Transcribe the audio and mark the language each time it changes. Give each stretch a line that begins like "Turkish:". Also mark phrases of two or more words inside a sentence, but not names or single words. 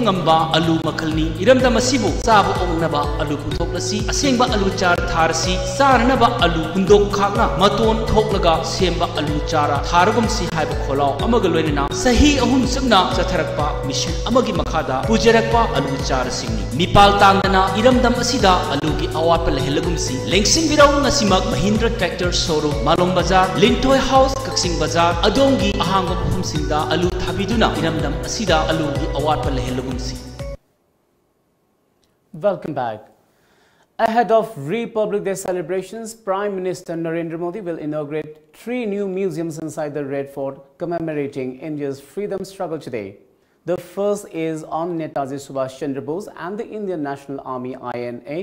Manipuri: ngamba alu makhalni iramdam asibu sabu ongnaba alu puthoklasi asengba alu char tharsi Sarnaba alu undok khagna maton thoklaga semba alu chara tharagum si haiba kholao amagaloina sahi ahum sumna chatharakpa mission amagi makhada pujarakpa alu chara singni mipal tangdana iramdam asida alu gi awapa lehelagum si lengsing birau ngasimak Mahindra
English: tractor showroom
Manipuri: Malong Bazar Lintoi House Kaksing Bazar adongi ahangba phum singda alu thabiduna iramdam asida alu gi awapa lehelagum si.
English: Welcome back. Ahead of Republic Day celebrations, Prime Minister Narendra Modi will inaugurate 3 new museums inside the Red Fort commemorating India's freedom struggle today. The first is on Netaji Subhash Chandra Bose and the Indian National Army INA.